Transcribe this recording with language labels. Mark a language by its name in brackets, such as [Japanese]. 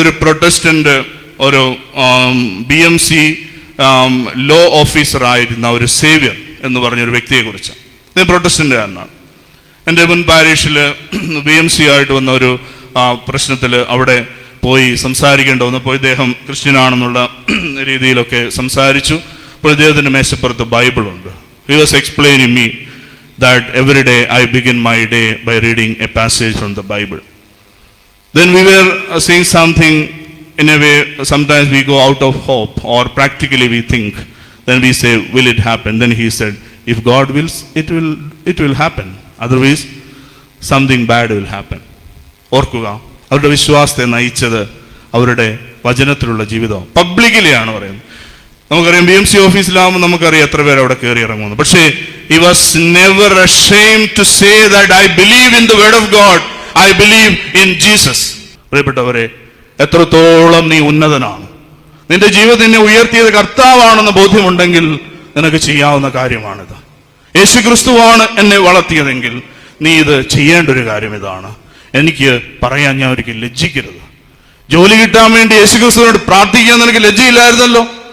[Malayalam] ഒരു പ്രൊട്ടസ്റ്റൻ്റ് ഒരു BMC law ഓഫീസറായിരുന്ന ഒരു സേവ്യർ എന്ന് പറഞ്ഞൊരു വ്യക്തിയെക്കുറിച്ച്. ഇത് പ്രൊട്ടസ്റ്റൻ്റുകാരനാണ്. എൻ്റെ മുൻ പാരീഷിൽ BMC ആയിട്ട് വന്ന ഒരു പ്രശ്നത്തിൽ അവിടെ പോയി സംസാരിക്കേണ്ട വന്നപ്പോൾ ഇദ്ദേഹം ക്രിസ്ത്യനാണെന്നുള്ള രീതിയിലൊക്കെ സംസാരിച്ചു. അപ്പോൾ ഇദ്ദേഹത്തിൻ്റെ മേശപ്പുറത്ത് ബൈബിളുണ്ട്. [English] He was explaining me that every day I begin my day by reading a passage from the Bible. Then we were saying something in a way, sometimes we go out of hope, or practically we think, then we say, will it happen? Then he said, if God wills, it will happen. Otherwise, something bad will happen. [Malayalam] ഓർക്കുക, അവരുടെ വിശ്വാസത്തെ നയിച്ചത് അവരുടെ വചനത്തിലുള്ള ജീവിതം. പബ്ലിക്കലിയാണ് പറയുന്നത്. നമുക്കറിയാം, BMC ഓഫീസിലാകുമ്പോൾ നമുക്കറിയാം എത്ര പേര് അവിടെ കയറി ഇറങ്ങുന്നു. പക്ഷേ [English] he was never ashamed to say that I believe in the word of God, I believe in Jesus. [Malayalam] പ്രിയപ്പെട്ടവരെ, എത്രത്തോളം നീ ഉന്നതനാണ്, നിന്റെ ജീവിതം നിന്നെ ഉയർത്തിയത് കർത്താവാണെന്ന് ബോധ്യമുണ്ടെങ്കിൽ നിനക്ക് ചെയ്യാവുന്ന കാര്യമാണിത്. യേശുക്രിസ്തുവാണ് എന്നെ വളർത്തിയതെങ്കിൽ നീ ഇത് ചെയ്യേണ്ട ഒരു കാര്യം ഇതാണ്. എനിക്ക് പറയാൻ ഞാൻ ഒരിക്കലും ലജ്ജിക്കരുത്. ജോലി കിട്ടാൻ വേണ്ടി യേശുക്രിസ്തുവിനോട് പ്രാർത്ഥിക്കാൻ നിനക്ക് ലജ്ജയില്ലായിരുന്നല്ലോ.